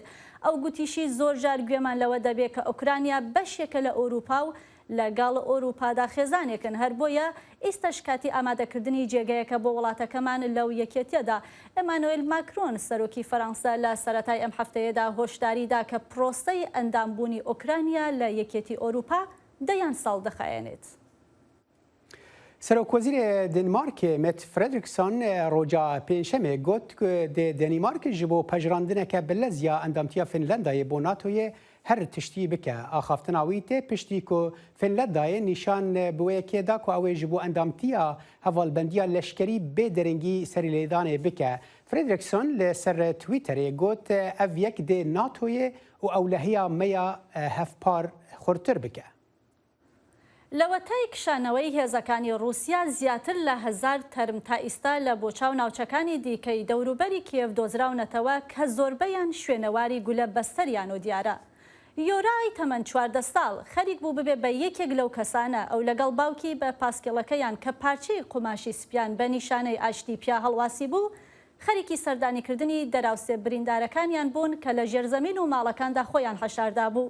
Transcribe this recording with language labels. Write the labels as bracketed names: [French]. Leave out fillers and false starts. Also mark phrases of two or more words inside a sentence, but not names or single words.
[Central Kurdish] ئەو گوتیشی زۆر جار گوێمان لەوە دەبێت کە ئۆکرانیا بەشێکە لە ئۆروپا و لەگەڵ ئۆروپادا خێزانێکن هەر بۆیە ئێستاش کاتی ئامادەکردنی جێگایەکە بۆ وڵاتەکەمان لەو یەکێتیەدا. ئەمانوئێل ماکرۆن سەرۆکی فەرەنسا لە سەرەتای ئەم هەفتەیەدا هۆشداریدا کە پرۆسەی ئەندامبوونی ئۆکرانیا لە یەکێتی ئۆروپا دەیان ساڵ دەخایەنێت. [Kurdish] سەرۆکوەزیرê Dênmarkê Mette Frederiksen roja pênşemê got ku Dênmarkê ji bo pejirandineke bi leziya endamtiya Finlandayê bo NATOyê her tiştî bike. Axaftina wî tê piştî ku Finlandayê nîşan bi wê yekê da ku ew ê ji bo endamtiya hevalbendiya leşkerî bê derengî serîlêdanê bike. Frederiksen li ser Twitterê got ev yek dê NATOyê û ewlehiya me ya hevpar xurtir bike. [Central Kurdish] لەوەتای کشانەوەی هێزەکانی رووسیا زیاتر لە 1000 تەرم تا ئێستا لە بۆچاو ناوچەکانی دیکەی دەوروبەری کیێڤ دۆزراونەتەوە کە زۆربەیان شوێنەواری گولە بەستەریان و دیارە. یۆرای تەمەن 14 ساڵ خەریک بوو ببێ بە یەکێک لەو کەسانە ئەو لەگەڵ باوکی بە پاسکێڵەکەیان کە پارچەی قوماشی سپیان بە نیشانەی ئاشتی پیا هەڵواسی بوو خەریکی سەردانیکردنی دەراوسێ بریندارەکانیان بوون کە لە ژێرزەمین و ماڵەکاندا خۆیان هەشاردا بوو.